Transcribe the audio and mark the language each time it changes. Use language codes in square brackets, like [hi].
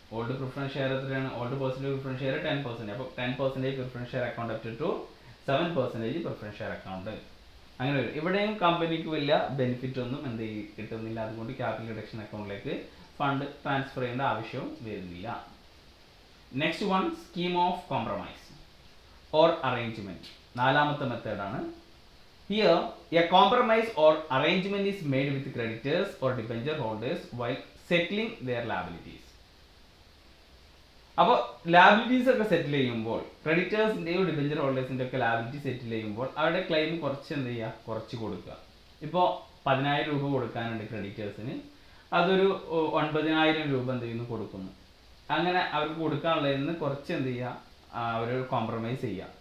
[ml] Old preference share എത്രയാണ്, old percentage preference share 10%. അപ്പോൾ 10% preference share account up to 7% preference share account. അങ്ങനെ വരും. ഇവിടെയും കമ്പനിക്ക് വലിയ ബെനിഫിറ്റ് ഒന്നും എന്ത് കിട്ടുന്നില്ല. അതുകൊണ്ട് ക്യാപിറ്റൽ റിഡക്ഷൻ അക്കൗണ്ടിലേക്ക് ഫണ്ട് ട്രാൻസ്ഫർ ചെയ്യേണ്ട ആവശ്യവും വരുന്നില്ല. [en] Next one, scheme of compromise or arrangement. [ml] നാലാമത്തെ മെത്തേഡാണ്. [en] Here a compromise or arrangement is made with creditors or debenture holders while settling their liabilities. [ml] അപ്പോൾ ലാബിലിറ്റീസ് ഒക്കെ സെറ്റിൽ ചെയ്യുമ്പോൾ ക്രെഡിറ്റേഴ്സിൻ്റെയോ ഡിബഞ്ചർ ഹോൾഡേഴ്സിൻ്റെ ഒക്കെ ലാബിലിറ്റി സെറ്റിൽ ചെയ്യുമ്പോൾ അവരുടെ ക്ലെയിം കുറച്ച് എന്ത് ചെയ്യുക, കുറച്ച് കൊടുക്കുക. ഇപ്പോൾ 10,000 രൂപ കൊടുക്കാനുണ്ട് ക്രെഡിറ്റേഴ്സിന്, അതൊരു 9,000 രൂപ എന്ത് ചെയ്യുന്നു കൊടുക്കുന്നു. അങ്ങനെ അവർക്ക് കൊടുക്കാനുള്ളതിൽ നിന്ന് കുറച്ച് എന്ത് ചെയ്യുക, അവർ കോംപ്രമൈസ് ചെയ്യുക.